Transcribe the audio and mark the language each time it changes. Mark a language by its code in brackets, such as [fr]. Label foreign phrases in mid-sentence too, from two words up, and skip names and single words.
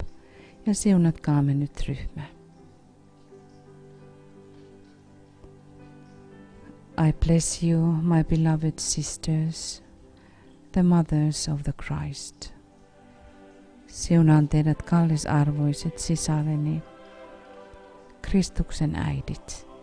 [fi] Ja siunatkaamme nyt ryhmä. [en] I bless you, my beloved sisters, the mothers of the Christ. [fi] Siunaan teidät kallisarvoiset sisareni, Kristuksen äidit.